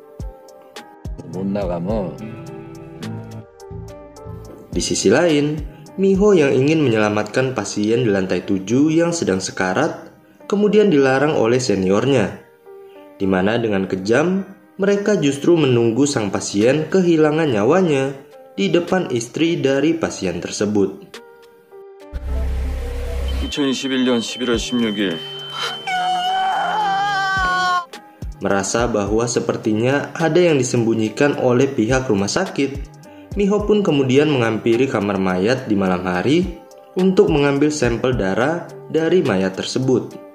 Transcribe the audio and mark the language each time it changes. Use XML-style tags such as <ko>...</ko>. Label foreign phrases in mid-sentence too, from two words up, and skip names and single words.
<id>Di sisi lain, Mi Ho yang ingin menyelamatkan pasien di lantai 7 yang sedang sekarat, kemudian dilarang oleh seniornya, di mana dengan kejam, mereka justru menunggu sang pasien kehilangan nyawanya di depan istri dari pasien tersebut.</id> <ko>2021년 11월 16일</ko> <id>Merasa bahwa sepertinya ada yang disembunyikan oleh pihak rumah sakit, Mi Ho pun kemudian menghampiri kamar mayat di malam hari untuk mengambil sampel darah dari mayat tersebut.</id>